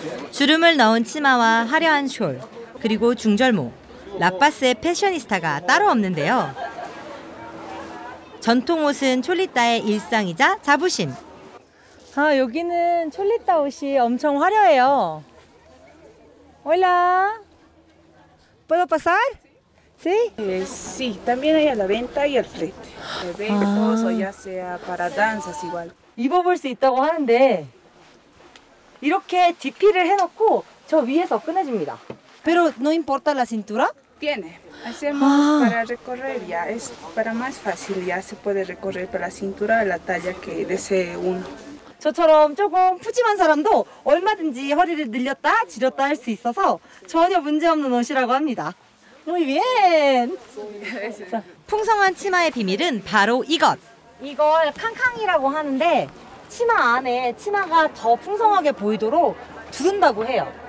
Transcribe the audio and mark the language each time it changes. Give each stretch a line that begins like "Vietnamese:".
Korean: 주름을 넣은 치마와 화려한 숄, 그리고 중절모, 라파스의 패셔니스타가 따로 없는데요. 전통 옷은 촐리타의 일상이자 자부심. 아, 여기는 촐리타 옷이 엄청 화려해요.
Spanish: Hola. ¿Puedo pasar? ¿Sí? Sí, también hay a la venta y al flete. Eventos o ya sea para danzas igual.
Korean: 입어볼 수 있다고 하는데 이렇게 DP를 해놓고 저 위에서 꺼내줍니다.
Spanish: Pero no importa la cintura? Tiene. Hacemos para recorrer ya, es para más fácil, ya se puede recorrer para la cintura la talla que desee uno.
Korean: 저처럼 조금 푸짐한 사람도 얼마든지 허리를 늘렸다 줄였다 할 수 있어서 전혀 문제없는 옷이라고 합니다.
Spanish: Muy bien.
Korean: 풍성한 치마의 비밀은 바로 이것. 이걸 캉캉이라고 하는데 치마 안에 치마가 더 풍성하게 보이도록 두른다고 해요.